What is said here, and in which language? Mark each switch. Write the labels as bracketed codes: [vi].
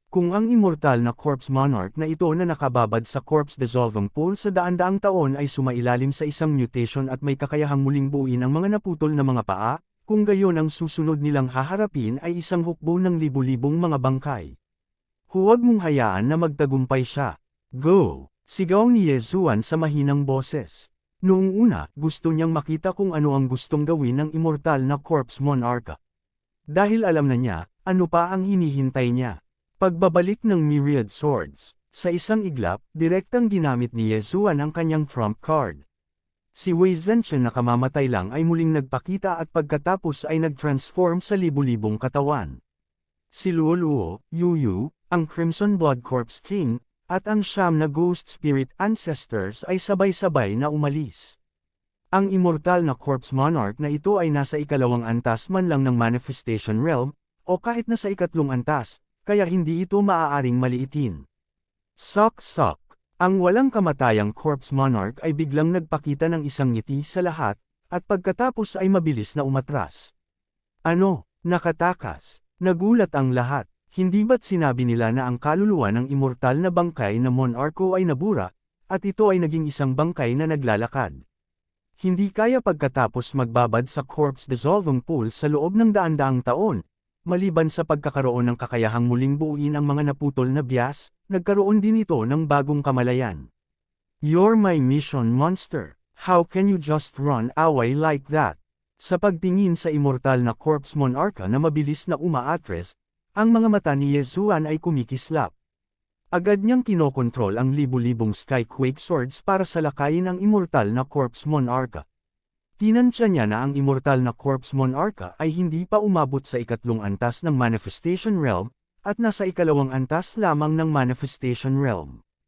[tl] Kung ang immortal na Corpse Monarch na ito na nakababad sa Corpse Dissolving Pool sa daan-daang taon ay sumailalim sa isang mutation at may kakayahang muling buuin ang mga naputol na mga paa, kung gayon ang susunod nilang haharapin ay isang hukbo ng libu-libong mga bangkay. Huwag mong hayaan na magtagumpay siya. Go! Sigaw ni Yesuan sa mahinang boses. Noong una, gusto niyang makita kung ano ang gustong gawin ng immortal na Corpse Monarch. Dahil alam na niya, ano pa ang hinihintay niya. Pagbabalik ng Myriad Swords. Sa isang iglap, direktang ginamit ni Yesuan ang kanyang trump card. Si Wei Zhenchen na kamamatay lang ay muling nagpakita at pagkatapos ay nag-transform sa libu-libong katawan. Si Luo Luo, Yu Yu, ang Crimson Blood Corpse King, at ang siyam na Ghost Spirit Ancestors ay sabay-sabay na umalis. Ang immortal na Corpse Monarch na ito ay nasa ikalawang antas man lang ng Manifestation Realm, o kahit nasa ikatlong antas, kaya hindi ito maaaring maliitin. Sok-sok. Ang walang kamatayang Corpse Monarch ay biglang nagpakita ng isang ngiti sa lahat, at pagkatapos ay mabilis na umatras. Ano? Nakatakas. Nagulat ang lahat. Hindi ba't sinabi nila na ang kaluluwa ng immortal na bangkay na Monarcho ay nabura, at ito ay naging isang bangkay na naglalakad? Hindi kaya pagkatapos magbabad sa Corpse Dissolving Pool sa loob ng daan-daang taon. Maliban sa pagkakaroon ng kakayahang muling buuin ang mga naputol na bias, nagkaroon din ito ng bagong kamalayan. [en] You're my mission monster. How can you just run away like that? [tl] Sa pagtingin sa immortal na Corpse Monarch na mabilis na umaatres, ang mga mata ni Yesuan ay kumikislap. Agad niyang kinokontrol ang libu-libong Skyquake Swords para salakayin ang immortal na Corpse Monarch. Tinansya niya na ang immortal na Corpse Monarch ay hindi pa umabot sa ikatlong antas ng Manifestation Realm, at nasa ikalawang antas lamang ng Manifestation Realm.